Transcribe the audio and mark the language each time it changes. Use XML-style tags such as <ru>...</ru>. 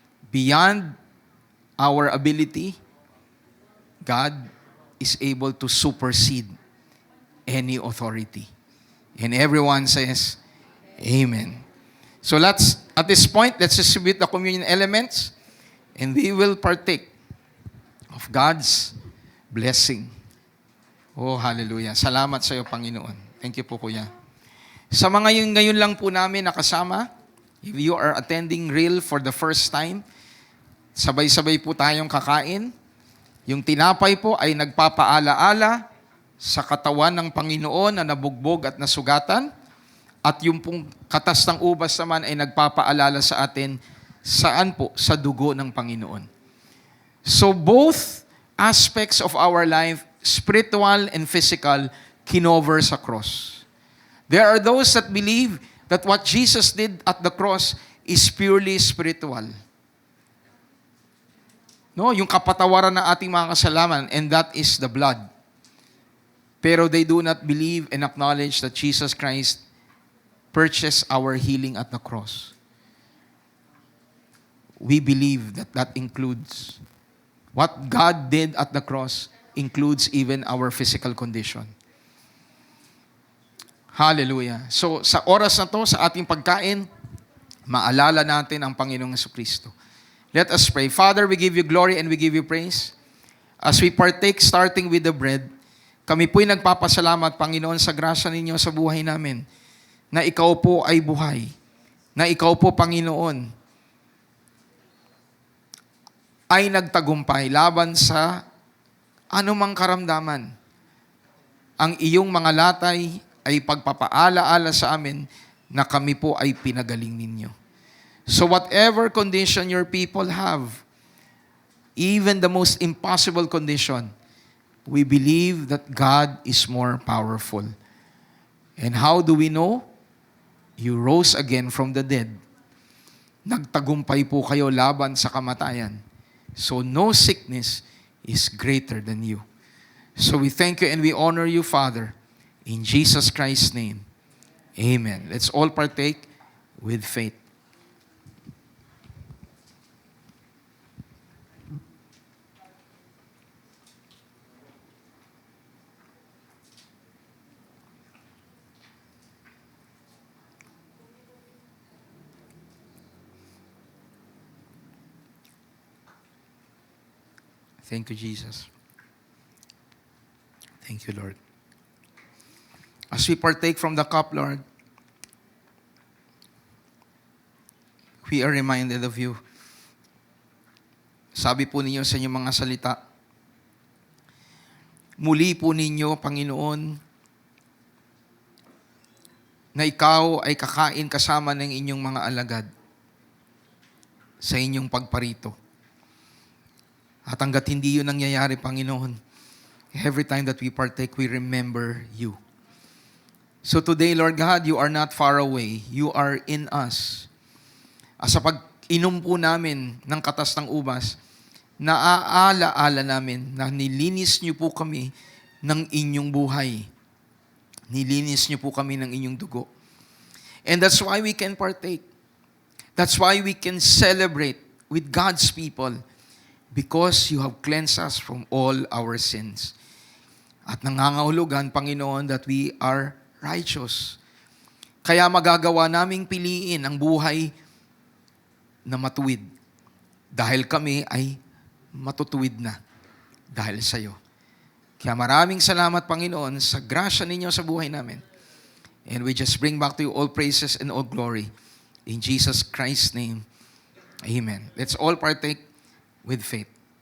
<en>Beyond our ability, God is able to supersede any authority. And everyone says, Amen. So at this point, let's distribute the communion elements and we will partake of God's blessing. Oh, hallelujah.</en> <tl>Salamat sa iyo, Panginoon. Thank you po, Kuya. Sa mga ngayon lang po namin nakasama, if you are attending Real for the first time, sabay-sabay po tayong kakain. Yung tinapay po ay nagpapaala-ala sa katawan ng Panginoon na nabugbog at nasugatan. At yung pong katas ng ubas naman ay nagpapaalala sa atin saan po? Sa dugo ng Panginoon.</tl> <en>So both aspects of our life, spiritual and physical, kinover sa cross. There are those that believe that what Jesus did at the cross is purely spiritual.</en> <tl>No, yung kapatawaran ng ating mga kasalanan, and that is the blood.</tl> <en>Pero they do not believe and acknowledge that Jesus Christ purchased our healing at the cross. We believe that that includes what God did at the cross includes even our physical condition. Hallelujah.</en> <tl>So sa oras na to, sa ating pagkain, maalala natin ang Panginoong Jesucristo.</tl> <en>Let us pray. Father, we give you glory and we give you praise.</en> <tl>As we partake starting with the bread, kami po'y nagpapasalamat, Panginoon, sa grasya ninyo sa buhay namin, na ikaw po ay buhay, na ikaw po, Panginoon, ay nagtagumpay laban sa anumang karamdaman. Ang iyong mga latay ay pagpapaala-ala sa amin na kami po ay pinagaling ninyo.</tl> <en>So whatever condition your people have, even the most impossible condition, we believe that God is more powerful. And how do we know? You rose again from the dead.</en> <tl>Nagtagumpay po kayo laban sa kamatayan.</tl> <en>So no sickness is greater than you. So we thank you and we honor you, Father. In Jesus Christ's name, amen. Let's all partake with faith. Thank you, Jesus. Thank you, Lord. As we partake from the cup, Lord, we are reminded of you.</en> <tl>Sabi po ninyo sa inyong mga salita, muli po ninyo, Panginoon, na ikaw ay kakain kasama ng inyong mga alagad sa inyong pagparito.</tl> <en>At hanggat hindi yun nangyayari, Panginoon, every time that we partake, we remember you. So today, Lord God, you are not far away. You are in us.</en> <tl>Sa pag-inom po namin ng katas ng ubas, naaala-ala namin na nilinis niyo po kami ng inyong buhay. Nilinis niyo po kami ng inyong dugo.</tl> <en>And that's why we can partake. That's why we can celebrate with God's people. Because you have cleansed us from all our sins. At nangangahulugan, Panginoon, that we are righteous.</en> <tl>Kaya magagawa naming piliin ang buhay na matuwid. Dahil kami ay matutuwid na dahil sa iyo. Kaya maraming salamat, Panginoon, sa grasya ninyo sa buhay namin.</tl> <en>And we just bring back to you all praises and all glory. In Jesus Christ's name, amen. Let's all partake with faith.</en>